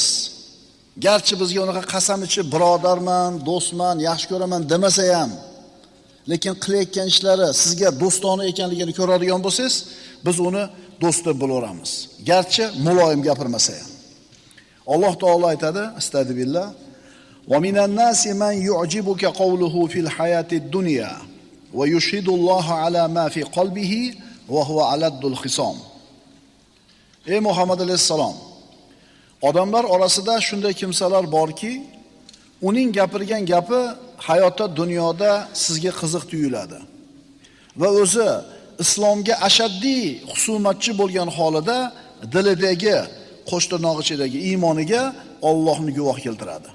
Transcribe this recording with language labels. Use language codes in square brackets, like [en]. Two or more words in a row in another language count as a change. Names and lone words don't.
[uz] Garchi bizga unaqa qasam ichib birodarman, do'stman, yaxshi ko'raman demasa ham, lekin qilayotgan ishlari sizga do'stona ekanligini ko'radigan bo'lsangiz, biz uni do'st deb bilaveramiz. Garchi muloyim gapirmasa ham. Alloh taolo aytadi, [ar] astagfirullah: "ومن الناس من يعجبك قوله في الحياة الدنيا ويشهد الله على ما في قلبه وهو ألد الخصام." [uz] Ey Muhammad alayhisalom, odamlar orasida shunday kimsalar borki, uning gapirgan gapi hayotda, dunyoda sizga qiziq tuyuladi. Va o'zi islomga ashaddiy husumatchi bo'lgan holida dilidagi, qo'shtirnoq-ichidagi iymoniga Allohni guvoh keltiradi.